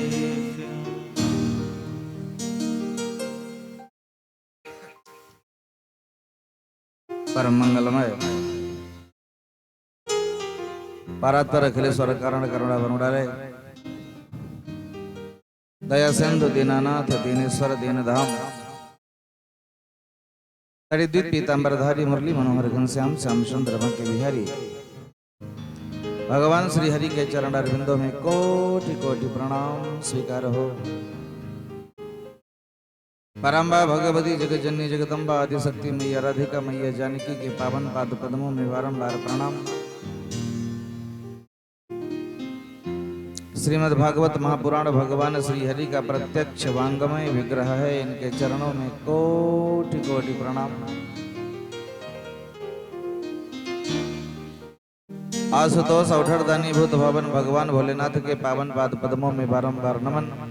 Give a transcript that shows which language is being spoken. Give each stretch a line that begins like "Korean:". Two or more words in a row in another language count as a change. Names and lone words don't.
Hindi: परम मंगलमय परात्पर अखिलेश्वर कारण करुणा वरुणालय दया सिंधु दीनानाथ दीनेश्वर दीन धाम हरिद्वीप पीतांबरधारी मुरली मनोहर घनश्याम श्याम सुंदर के बिहारी भगवान श्री हरि के चरण अरविंदों में कोटि कोटि प्रणाम स्वीकार हो। परम्बा भगवती जगजननी जगदम्बा आदिशक्ति मैया राधिका मैया जानकी के पावन पाद पद्मों में बारंबार प्रणाम। श्रीमद् भागवत महापुराण भगवान श्री हरि का प्रत्यक्ष वांगमय विग्रह है, इनके चरणों में कोटि कोटि प्रणाम। आशुतोष औठरदानी भूत भवन भगवान भोलेनाथ के पावन पाद पद्मों में बारंबार नमन।